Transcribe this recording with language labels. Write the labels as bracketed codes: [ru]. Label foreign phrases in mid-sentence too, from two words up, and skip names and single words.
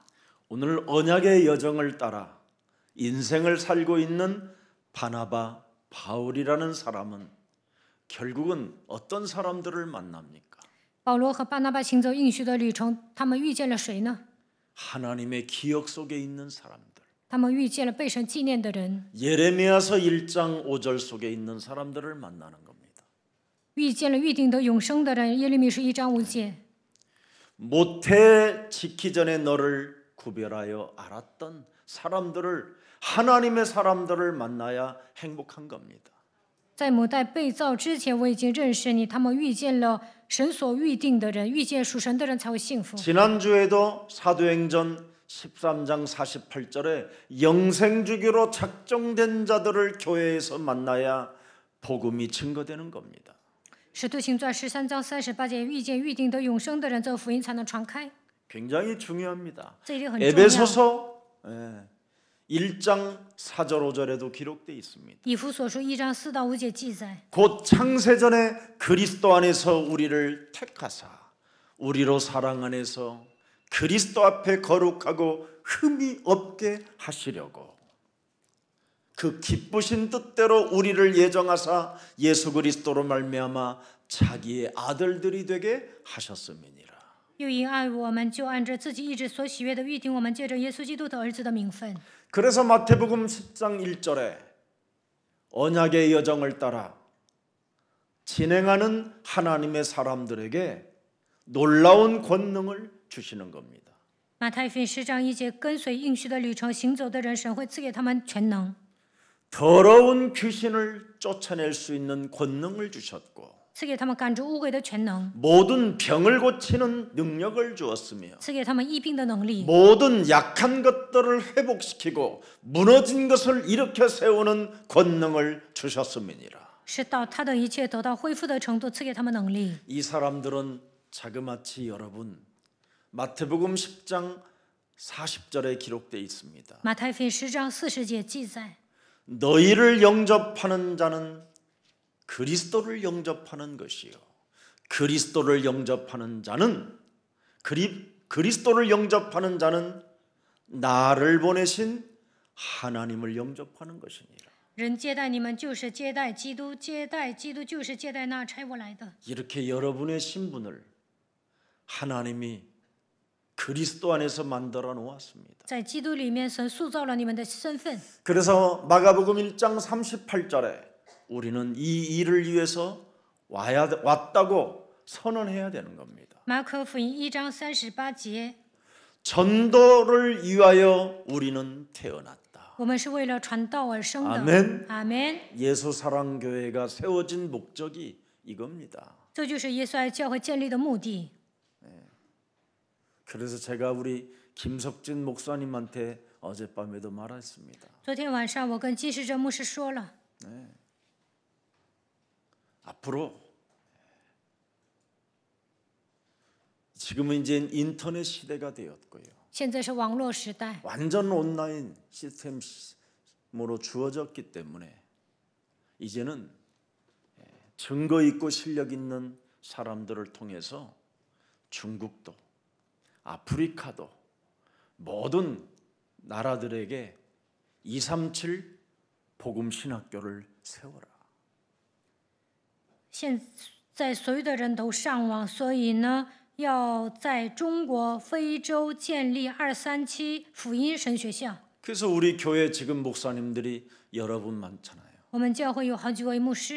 [ko] 오늘 언약의 여정을 따라 인생을 살고 있는 바나바, 바울이라는 사람은 결국은 어떤 사람들을 만납니까? [zh] 保罗和巴拿巴行走应许的旅程，他们遇见了谁呢？ [ko] 하나님의 기억 속에 있는 사람들. [zh] 他们遇见了被神纪念的人， [ko] 예레미야서 1장 5절 속에 있는 사람들을 만나는 겁니다. [zh] 遇见了预定得永生的人。耶利米书1章5节。 [ko] 모태 지기 전에 너를 구별하여 알았던 사람들을 하나님의 사람들을 만나야 행복한 겁니다. [zh] 在母带被造之前，我已经认识你。他们遇见了神所预定的人，遇见属神的人才会幸福。 [ko] 지난주에도 사도행전 13장 48절에 영생주기로 작정된 자들을 교회에서 만나야 복음이 증거되는 겁니다. [zh] 使徒行传13章38节，遇见预定得永生的人，这福音才能传开。 [ko] 굉장히 중요합니다. [zh] 这一点很重要。 [ko] 에베소서 1장 4절 5절에도 기록되어 있습니다. [zh] 以弗所书1章4到5节记载， [ko] 곧 창세전에 그리스도 안에서 우리를 택하사 우리로 사랑 안에서 그리스도 앞에 거룩하고 흠이 없게 하시려고 그 기쁘신 뜻대로 우리를 예정하사 예수 그리스도로 말미암아 자기의 아들들이 되게 하셨음이니라. [zh] 又因爱我们，就按着自己意志所喜悦的预定我们，借着耶稣基督的儿子的名分。 [ko] 그래서 마태복음 10장 1절에 언약의 여정을 따라 진행하는 하나님의 사람들에게 놀라운 권능을 주시는 겁니다. [zh] 马太福音10章1节，跟随应许的旅程行走的人，神会赐给他们全能， [ko] 더러운 귀신을 쫓아낼 수 있는 권능을 주셨고 [zh] 赐给他们赶逐污鬼的全能， [ko] 모든 병을 고치는 능력을 주었으며 [zh] 赐给他们医病的能力， [ko] 모든 약한 것들을 회복시키고 무너진 것을 일으켜 세우는 권능을 주셨음이니라. [zh] 使到他的一切得到恢复的程度，赐给他们能力。 [ko] 이 사람들은 자그마치 여러분 마태복음 10장 40절에 기록되어 있습니다. [zh] 马太福音10章40节记载， [ko] 너희를 영접하는 자는 그리스도를 영접하는 것이요 그리스도를 영접하는 자는 그리스도를 영접하는 자는 나를 보내신 하나님을 영접하는 것이니라. [zh] 人接待你们就是接待基督，接待基督就是接待那差我来的。 [ko] 이렇게 여러분의 신분을 하나님이 그리스도 안에서 만들어 놓았습니다. [zh] 在基督里面，神塑造了你们的身份。 [ko] 그래서 마가복음 1장 38절에 우리는 이 일을 위해서 왔다고 선언해야 되는 겁니다. [zh] 马可福音1章38节， [ko] 전도를 위하여 우리는 태어났다. [zh] 我们是为了传道而生的。 [ko] 아멘. [zh] 阿门。 [ko] 예수 사랑 교회가 세워진 목적이 이겁니다. [zh] 这就是耶稣爱教会建立的目的。 [ko] 그래서 제가 우리 김석진 목사님한테 어젯밤에도 말했습니다. [zh] 昨天晚上我跟金世哲牧师说了， [ko] 앞으로 지금은 이제 인터넷 시대가 되었고요. [zh] 现在是网络时代， [ko] 완전 온라인 시스템으로 주어졌기 때문에 이제는 증거 있고 실력 있는 사람들을 통해서 중국도 아프리카도 모든 나라들에게 237 복음 신학교를 세워라. [zh] 现在所有的人都上网，所以呢，要在中国、非洲建立237福音神学校。 [ko] 그래서 우리 교회 지금 목사님들이 여러분 많잖아요. [zh] 我们教会有好几位牧师，